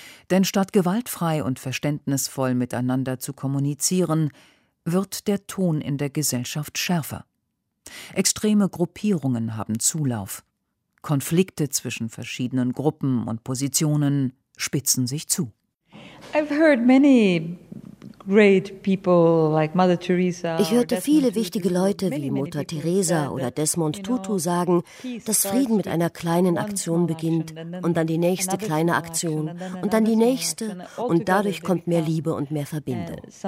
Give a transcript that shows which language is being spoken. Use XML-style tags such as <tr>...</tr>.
<de>Denn statt gewaltfrei und verständnisvoll miteinander zu kommunizieren, wird der Ton in der Gesellschaft schärfer. Extreme Gruppierungen haben Zulauf. Konflikte zwischen verschiedenen Gruppen und Positionen spitzen sich zu.</de> <en>I've heard many great people like Mother Teresa.</en> <de>Ich hörte viele wichtige Leute wie Mutter Teresa oder Desmond Tutu sagen, dass Frieden mit einer kleinen Aktion beginnt und dann die nächste kleine Aktion und dann die nächste und dadurch kommt mehr Liebe und mehr Verbindung.</de>